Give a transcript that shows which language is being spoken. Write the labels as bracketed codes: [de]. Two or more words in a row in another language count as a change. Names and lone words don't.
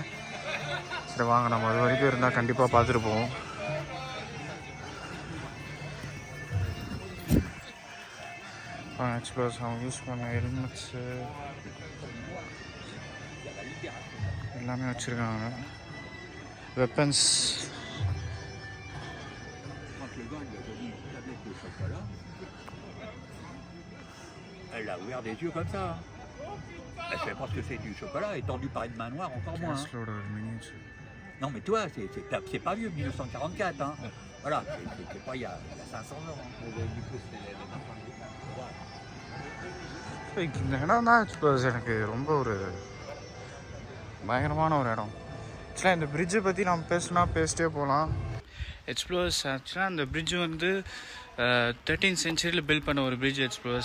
[ta] சரி வாங்க, நம்ம அது வரைக்கும் இருந்தால் கண்டிப்பாக பார்த்துருப்போம். எக்ஸ்ப்ளோர்ஸ் அவங்க யூஸ் பண்ண ஹெல்மெட்ஸு எல்லாமே வச்சுருக்காங்க. வெப்பன்ஸ். [fr] Quand le gars lui a donné une tablette de chocolat, elle a ouvert des yeux comme ça. Elle ne savait pas ce que c'est du chocolat, et tendu par une main noire encore moins. hein. [ta] கேஸ்லோட ஒரு மினியேச்சர். [fr] Non mais toi, c'est pas vieux, 1944. Hein. Voilà, c'est pas il y a 500 ans. Hein. Du coup, c'est les enfants. [ta] இந்த இடம் தான் எக்ஸ்ப்ளோர்ஸ் எனக்கு ரொம்ப ஒரு பயங்கரமான ஒரு இடம். ஆக்சுவலாக இந்த பிரிட்ஜை பற்றி நம்ம பேசிட்டே போகலாம். எக்ஸ்ப்ளோர்ஸ் ஆக்சுவலாக அந்த பிரிட்ஜு வந்து [en] 13th century பில்ட் [ta] பண்ண ஒரு பிரிட்ஜ் எக்ஸ்ப்ளோர்ஸ்.